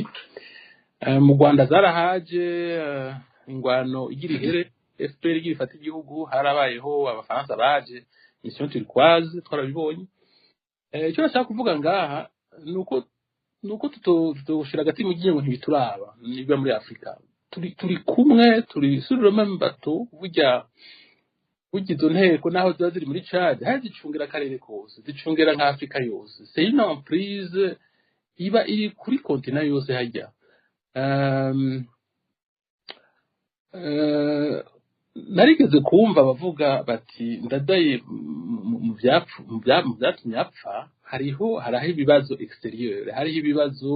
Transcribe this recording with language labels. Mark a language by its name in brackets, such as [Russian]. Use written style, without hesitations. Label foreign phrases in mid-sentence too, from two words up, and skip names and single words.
[Rundi] Mu Rwanda zarahaje, ingwano igira ihere, FPR igira ifata igihugu, harabayeho abafaransa baje, mission turquoise twarabibonye. Icyo nashaka kuvuga ngaha nuko tutoshira agati mu gihe ngo ntibituraba niba muri Afrika turi kumwe, turi [French] sur le même bateau. [Rundi] Burya izo nteko naho ziba ziri muri Chad hazicungira akarere kose, zicungira nka Afrika yose. [French] C'est une emprise [Rundi] iba iri kuri continent yose hajya. Narigeze kumva bavuga bati ndadaye mu byatumye apfa hariho ibibazo exterieur, hariho ibibazo.